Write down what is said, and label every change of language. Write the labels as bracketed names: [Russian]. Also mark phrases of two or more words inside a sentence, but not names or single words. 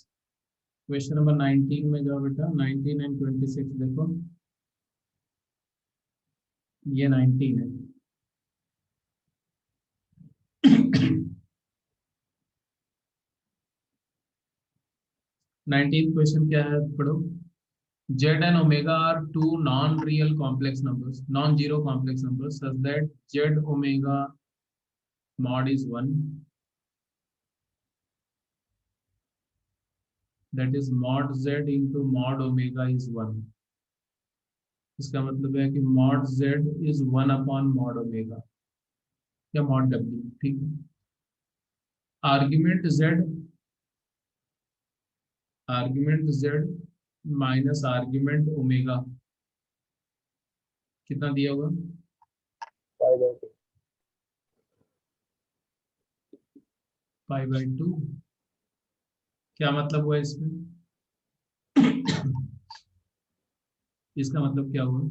[English] question number [Hindi] 19 में जाओ बेटा, 19 एंड 26 देखो। ये 19 है। 19 क्वेश्चन क्या है, पढ़ो। [English] Z and omega are two non-real complex numbers, non-zero complex numbers, such that Z omega mod is 1. That is mod Z into mod omega is 1. [Hindi] इसका मतलब है कि [English] mod Z is 1 upon mod omega [Hindi] या [English] mod W, [Hindi] ठीक है. [English] Argument Z minus argument omega [Hindi] कितना दिया होगा? [English] pi by 2. [Hindi] क्या मतलब हुआ इसमें? इसका मतलब क्या हुआ?